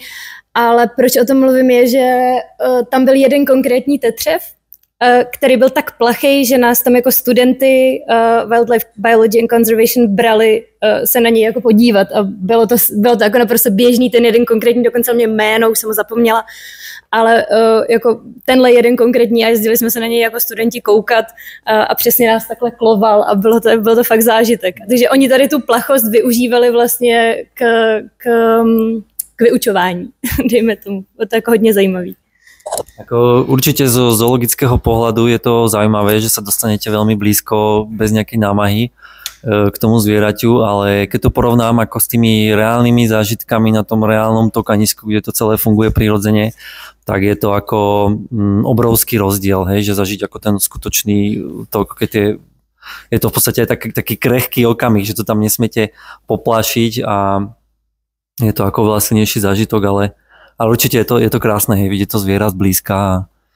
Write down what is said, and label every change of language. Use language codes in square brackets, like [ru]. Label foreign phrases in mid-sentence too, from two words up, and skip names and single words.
[cs] Ale proč o tom mluvím je, že tam byl jeden konkrétní tetřev, který byl tak plachý, že nás tam jako studenty [en] Wildlife Biology and Conservation [cs] brali se na něj jako podívat a bylo to jako naprosto běžný, ten jeden konkrétní, dokonce mě jméno, už jsem ho zapomněla, ale jako tenhle jeden konkrétní a jezdili jsme se na něj jako studenti koukat a přesně nás takhle kloval a bylo to fakt zážitek. Takže oni tady tu plachost využívali vlastně k vyučování, dejme tomu, to je jako hodně zajímavý. [sk] Ako určite zo zoologického pohľadu je to zaujímavé, že sa dostanete veľmi blízko bez nejakej námahy k tomu zvieraťu, ale keď to porovnám ako s tými reálnymi zážitkami na tom reálnom tokanisku, kde to celé funguje prirodzene, tak je to ako obrovský rozdiel, hej, že zažiť ako ten skutočný tok, keď je to v podstate aj taký krehký okamih, že to tam nesmiete poplášiť a je to ako veľa silnejší zážitok, ale určite je to krásne, hej, vidieť to zviera zblízka.